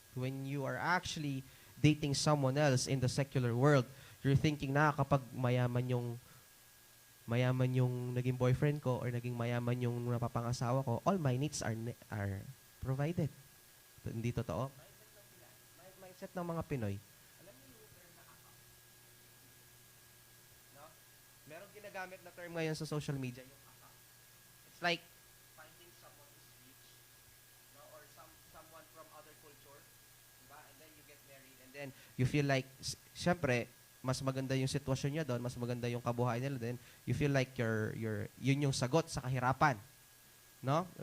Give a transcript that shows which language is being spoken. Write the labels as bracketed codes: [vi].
[en] when you are actually dating someone else in the secular world, you're thinking [tl] na kapag mayaman yung naging boyfriend ko or naging mayaman yung napapangasawa ko, [en] all my needs are provided. [tl] Hindi totoo. Mindset ng mga Pinoy. Alam niyo yung term na ako? No? Merong ginagamit na term ngayon sa social media, yung ako. [en] It's like finding someone who's rich, no? Or someone from other culture, diba? And then you get married and then you feel like, [tl] syempre, mas maganda yung sitwasyon niya doon, mas maganda yung kabuhayan nila din, [en] you feel like [tl] yun yung sagot sa kahirapan. [en] No?